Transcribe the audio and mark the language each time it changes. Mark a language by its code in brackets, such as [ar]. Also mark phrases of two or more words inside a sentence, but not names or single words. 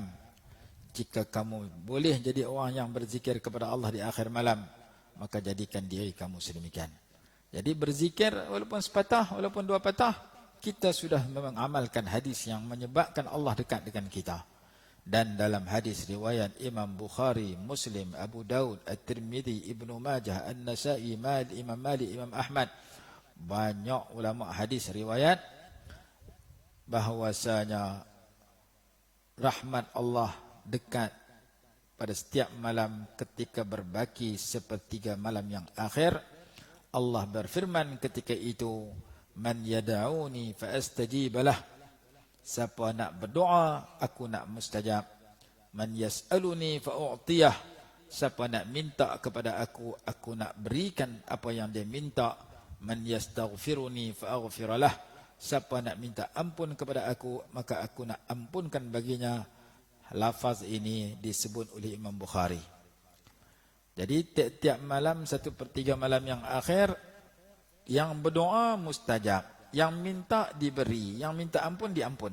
[ms] Jika kamu boleh jadi orang yang berzikir kepada Allah di akhir malam, maka jadikan diri kamu sedemikian. Jadi berzikir walaupun sepatah, walaupun 2 patah, kita sudah mengamalkan hadis yang menyebabkan Allah dekat dengan kita. Dan dalam hadis riwayat Imam Bukhari, Muslim, Abu Daud, At-Tirmidzi, Ibnu Majah, An-Nasa'i, Imam Malik, Imam Ahmad, banyak ulama hadis riwayat bahawasanya rahmat Allah dekat pada setiap malam ketika berbaki sepertiga malam yang akhir. Allah berfirman ketika itu, [ar] من يدعوني فأستجيب له. [ms] Siapa nak berdoa, aku nak mustajab. [ar] من يسألني فأعطيه. [ms] Siapa nak minta kepada aku nak berikan apa yang dia minta. [ar] من يستغفرني فأغفر له. [ms] Siapa nak minta ampun kepada aku, maka aku nak ampunkan baginya. Lafaz ini disebut oleh Imam Bukhari. Jadi tiap-tiap malam 1/3 malam yang akhir, yang berdoa mustajab, yang minta diberi, yang minta ampun diampun.